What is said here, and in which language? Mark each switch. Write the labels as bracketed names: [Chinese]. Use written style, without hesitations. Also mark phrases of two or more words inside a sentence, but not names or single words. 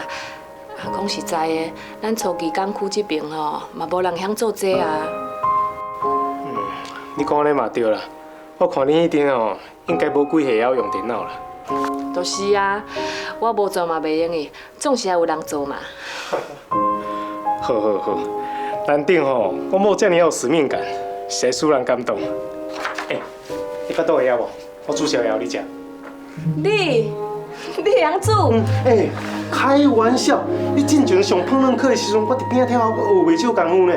[Min Nan Chinese] 啊，讲实在的，咱初期港区这边吼，嘛无人晓做这啊。你讲安尼嘛对啦。我看你迄阵哦，应该无几岁晓用电脑啦。就是啊，我无做嘛袂用的，总是要有人做嘛。好好好，难得吼，我某遮尔有使命感，实在使人感动。你巴肚会晓无？我煮宵夜互你食。你会晓煮？开玩笑，你进前上烹饪课的时阵，我伫边仔听我学袂少功夫呢。